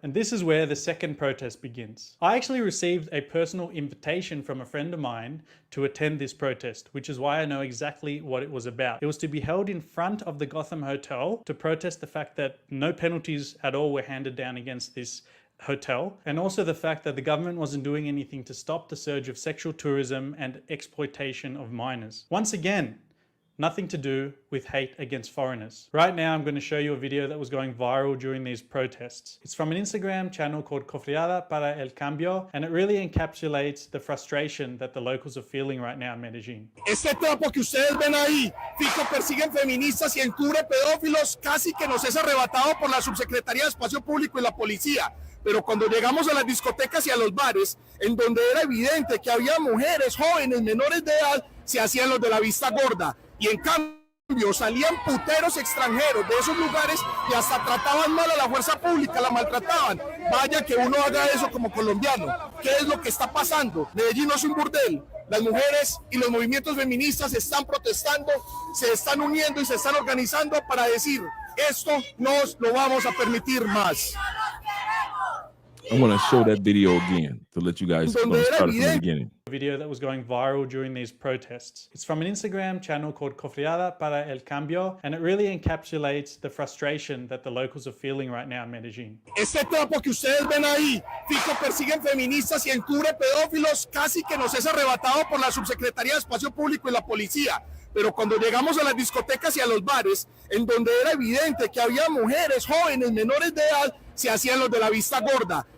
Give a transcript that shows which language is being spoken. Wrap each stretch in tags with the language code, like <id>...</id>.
<en>And this is where the second protest begins. I actually received a personal invitation from a friend of mine to attend this protest, which is why I know exactly what it was about. It was to be held in front of the Gotham Hotel to protest the fact that no penalties at all were handed down against this hotel, and also the fact that the government wasn't doing anything to stop the surge of sexual tourism and exploitation of minors. Once again, nothing to do with hate against foreigners. Right now, I'm going to show you a video that was going viral during these protests. It's from an Instagram channel called Cofriada para el Cambio, and it really encapsulates the frustration that the locals are feeling right now in Medellin.</en> <es>Este trapo que ustedes ven ahí, Fico persiguen feministas y encubre pedófilos, casi que nos es arrebatado por la Subsecretaría de Espacio Público y la policía. Pero cuando llegamos a las discotecas y a los bares, en donde era evidente que había mujeres jóvenes menores de edad, se hacían los de la vista gorda. Y en cambio salían puteros extranjeros de esos lugares y hasta trataban mal a la fuerza pública, la maltrataban. Vaya que uno haga eso como colombiano. ¿Qué es lo que está pasando? Medellín no es un burdel. Las mujeres y los movimientos feministas están protestando, se están uniendo y se están organizando para decir, esto no lo vamos a permitir más.</es> <en>I want to show that video again to let you guys start it from the beginning. Video that was going viral during these protests. It's from an Instagram channel called Cofriada para el Cambio, and it really encapsulates the frustration that the locals are feeling right now in Medellin.</en> <es>Este trapo que ustedes ven ahí, Fico persiguen feministas y encubre pedófilos, casi que nos es arrebatado por la Subsecretaría de Espacio Público y la policía. Pero cuando llegamos a las discotecas y a los bares, en donde era evidente que había mujeres jóvenes menores de edad, se hacían los de la vista gorda.</es>